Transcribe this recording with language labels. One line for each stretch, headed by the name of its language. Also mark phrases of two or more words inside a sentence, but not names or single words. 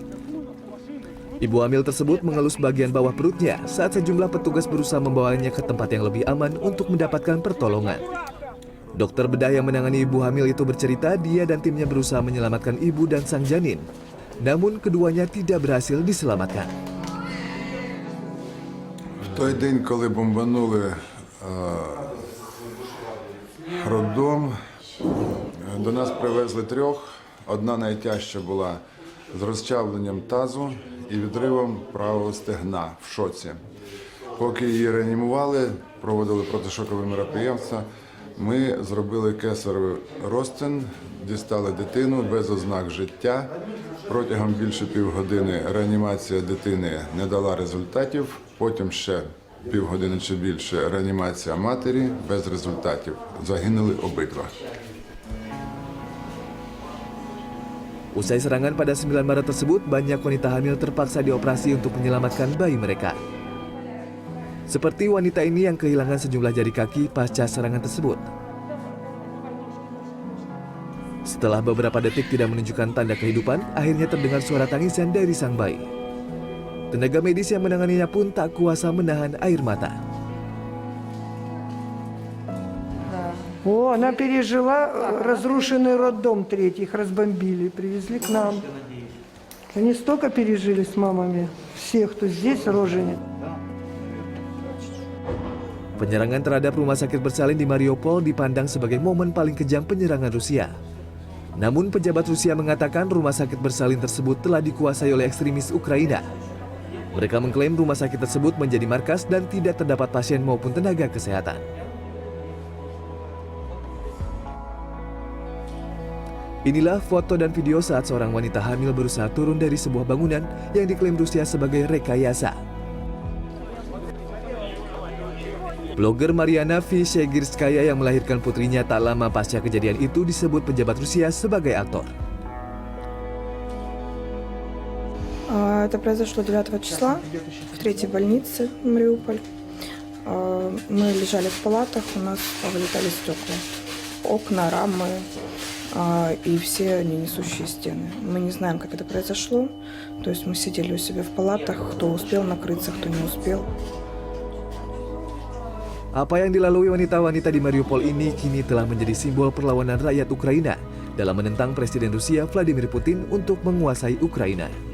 Indonesian: Ibu hamil tersebut mengelus bagian bawah perutnya saat sejumlah petugas berusaha membawanya ke tempat yang lebih aman untuk mendapatkan pertolongan. Dokter bedah yang menangani ibu hamil itu bercerita dia dan timnya berusaha menyelamatkan ibu dan sang janin. Namun keduanya tidak berhasil diselamatkan.
Ukrainian: В той день, коли бомбанули роддом, до нас привезли 3. Одна найтяжча була з розчавленням тазу і відривом правого стегна в шоці. Поки її реанімували, проводили протишокові мероприємства, ми зробили кесаревий розтин, дістали дитину без ознак життя. Протягом більше півгодини реанімація дитини не дала результатів, потім ще півгодини чи більше реанімація матері без результатів. Загинули обидва.
Indonesian: Usai serangan pada 9 Maret tersebut, banyak wanita hamil terpaksa dioperasi untuk menyelamatkan bayi mereka. Seperti wanita ini yang kehilangan sejumlah jari kaki pasca serangan tersebut. Setelah beberapa detik tidak menunjukkan tanda kehidupan, akhirnya terdengar suara tangisan dari sang bayi. Tenaga medis yang menanganinya pun tak kuasa menahan air mata.
Russian: Она пережила разрушенный роддом 3, их разбомбили, привезли к нам. Они столько пережили с мамами, все, кто здесь, роженик.
Indonesian: Penyerangan terhadap rumah sakit bersalin di Mariupol dipandang sebagai momen paling kejam penyerangan Rusia. Namun pejabat Rusia mengatakan rumah sakit bersalin tersebut telah dikuasai oleh ekstremis Ukraina. Mereka mengklaim rumah sakit tersebut menjadi markas dan tidak terdapat pasien maupun tenaga kesehatan. Inilah foto dan video saat seorang wanita hamil berusaha turun dari sebuah bangunan yang diklaim Rusia sebagai rekayasa. Blogger Mariana Vishegirskaya yang melahirkan putrinya tak lama pasca kejadian itu disebut pejabat Rusia sebagai aktor.
Russian: Это произошло 9 числа в 3-й больнице Мариуполь. Мы лежали в палатах, у нас вылетали стекла, окна, рамы и все несущие стены. Мы не знаем, как это произошло. То есть мы сидели у себя в палатах, кто успел накрыться, кто не успел.
Indonesian: Apa yang dilalui wanita-wanita di Mariupol ini kini telah menjadi simbol perlawanan rakyat Ukraina dalam menentang Presiden Rusia Vladimir Putin untuk menguasai Ukraina.